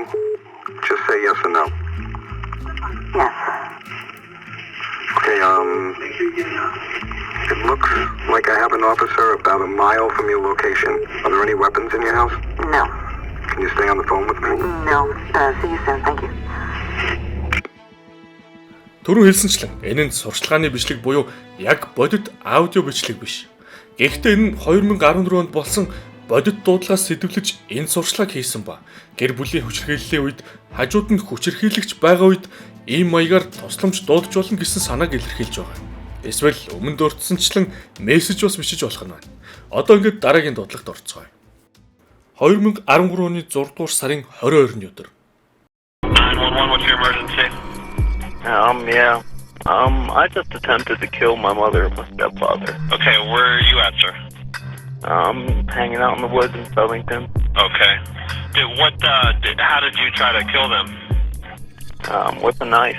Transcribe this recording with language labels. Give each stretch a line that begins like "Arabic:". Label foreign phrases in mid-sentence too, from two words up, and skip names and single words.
English: Just say yes or no. Yes. Okay, it looks like I have an officer about a mile from your location. Are there any weapons in your house? No. Can you stay on the phone with me? No. See you soon. Thank you.
Mongolian: Түрүү хэлсэнчлэн энэ нь сурчлагын бичлэг буюу яг бодит аудио бичлэг биш. Гэхдээ энэ нь 2014 онд болсон бодит дуудлагаас сэдвлэж энэ сурчлага хийсэн ба гэр бүлийн хүчирхийллийн үед хажууд нь хүчирхийлэгч байгаа үед ийм маягаар тусламж дуудаж болно гэсэн санааг илэрхийлж байгаа. Эсвэл өмнө дурдсанчлан мессеж бас бичиж болох нь байна. Одоо ингээд дараагийн дуудлагт орцгоё. 2013 оны 6 дугаар сарын 22-ны өдөр.
English: 911, what's your emergency? Yeah. I just attempted to kill my mother and my stepfather. Okay, where are you at, sir? Hanging out in the woods in Southington. Okay. How did you try to kill them? With a knife.